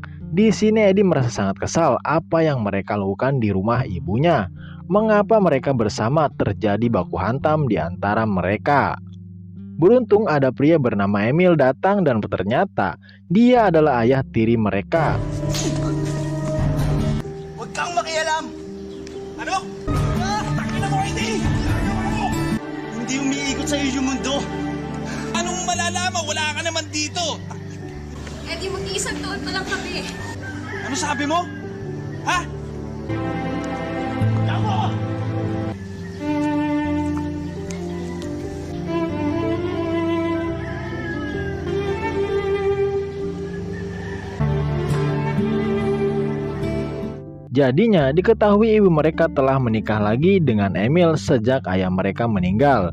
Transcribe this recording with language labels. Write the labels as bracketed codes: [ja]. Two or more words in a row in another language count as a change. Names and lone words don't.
[id] Di sini Eddie merasa sangat kesal apa yang mereka lakukan di rumah ibunya. Mengapa mereka bersama terjadi baku hantam di antara mereka? Beruntung ada pria bernama Emil datang dan ternyata dia adalah ayah tiri mereka. [tl] Huwag kang makialam! Ano? Takin mo, hindi! Hindi umiikot sa iyo yung mundo. Anong malalaman? Wala ka naman dito. Eh di mag-iisang taon pa lang kami. Ano sabi mo? Ha? Yawa! [id] Jadinya diketahui ibu mereka telah menikah lagi dengan Emil sejak ayah mereka meninggal.